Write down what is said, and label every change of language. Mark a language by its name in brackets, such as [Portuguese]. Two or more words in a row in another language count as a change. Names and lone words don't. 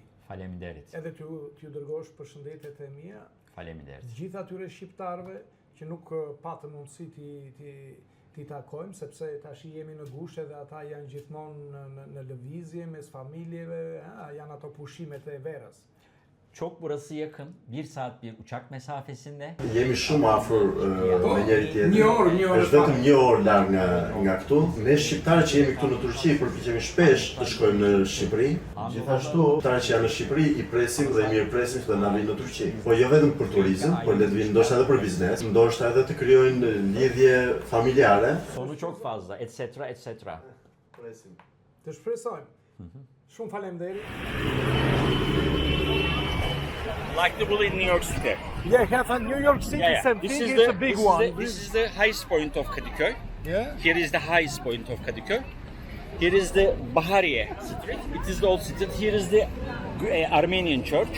[Albanian] Faleminderit. Edhe t'ju dërgosh përshëndetjet e mia. Faleminderit. Gjithë atyre shqiptarëve që nuk patën mundësi t'i takojmë, sepse tash jemi në gushte dhe ata janë gjithmonë në lëvizje mes familjeve, janë ato pushimet e verës. [Turkish] Çok burası yakın. 1 saat bir uçak mesafesinde. [Albanian] Jemi shumë afër me njëri tjetrin. Një orë. Është vetëm 1 orë larg nga këtu. Ne shqiptarët që jemi këtu në Turqi përpiqemi shpesh të shkojmë në Shqipëri. Gjithashtu, shqiptarët që janë në Shqipëri i presim dhe i mirëpresim që të na vinë në Turqi. Po jo vetëm për turizëm, por le të vinë ndoshta edhe për biznes, ndoshta edhe të krijojnë lidhje familjare. [Turkish] Sonu çok fazla, etc. [Albanian] Presim. Të shpresojmë. Shumë faleminderit. [English] Like the bull in New York City. Yeah, have a New York City same This thing, is it's a big one. This is the highest point of Kadıköy. Yeah? Here is the highest point of Kadıköy. Here is the Bahariye Street. It is the old street. Here is the Armenian church.